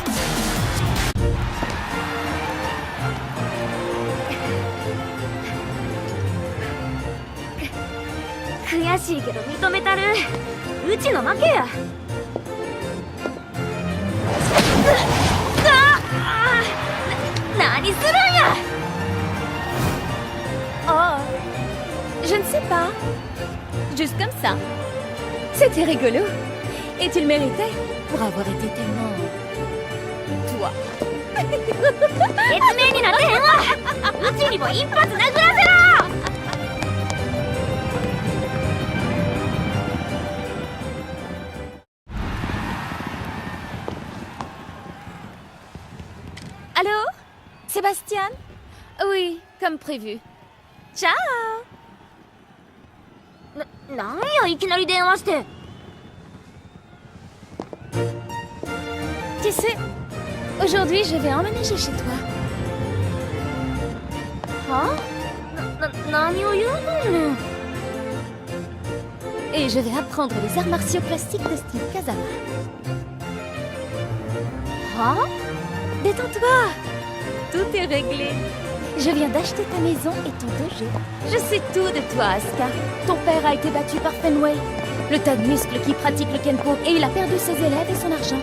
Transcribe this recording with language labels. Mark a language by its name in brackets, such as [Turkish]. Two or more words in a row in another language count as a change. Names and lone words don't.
[Japanese] 悔しいけど認めたる。うちの負けや。何するんや。 [French] Oh, je ne sais pas. Juste comme ça. C'était rigolo. Et tu le méritais pour avoir été tellement... toi. [Japanese] 説明になってへんわ。うちにも一発殴らせろ。Allô? [French] Sébastien? Oui, comme prévu. Ciao! [Japanese] なんやいきなり電話して。 [French] Tu sais, aujourd'hui je vais emménager chez toi. Hein? [Japanese] 何を言うのね。 [French] Et je vais apprendre les arts martiaux classiques de style Kazama. Hein? Détends-toi. Tout est réglé. Je viens d'acheter ta maison et ton dojo. Je sais tout de toi, Asuka. Ton père a été battu par Fenway, le tas de muscles qui pratique le Kenpo, et il a perdu ses élèves et son argent.